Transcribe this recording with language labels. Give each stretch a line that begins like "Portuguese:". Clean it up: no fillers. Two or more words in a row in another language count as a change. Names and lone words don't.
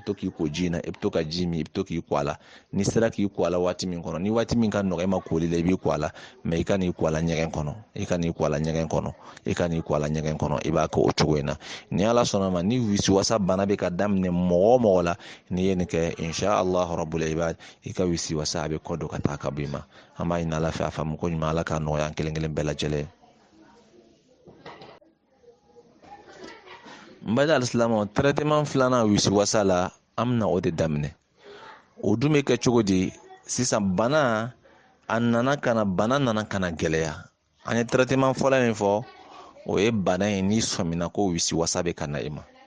Bambara: to k'i ko ji in na i bɛ to ka ji min i bɛ to k'i ko a la ni sera k'i ko a la waati min kɔnɔ ni waati min ka nɔgɔ i ma koli la i b'i ko a la mɛ i ka n'i ko a la ɲɛgɛn kɔnɔ i ka n'i ko a la ɲɛgɛn kɔnɔ i ka n'i ko a la ɲɛgɛn kɔnɔ i b'a kɛ o cogo in na ni ala sɔnna ma ni wisiwasa bana bɛ ka daminɛ mɔgɔ o mɔgɔ la n'i ye nin kɛ
Arabic: إن شاء الله رب العباد
Bambara: i ka wisiwasa a bɛ kɔ don ka taa ka bɔ i ma an b'a ɲini ala fɛ a faamu ko ɲuman ala k'a nɔgɔya an kelen kelen bɛɛ lajɛlen n bada alisilamɛw traitement filanan wisiwasa la an bɛna o de daminɛ o dun bɛ kɛ cogo di sisan bana nana kana gɛlɛya an ye traitement fɔlɔ min fɔ o ye bana in n'i sɔmina ko wisiwasa bɛ ka na i ma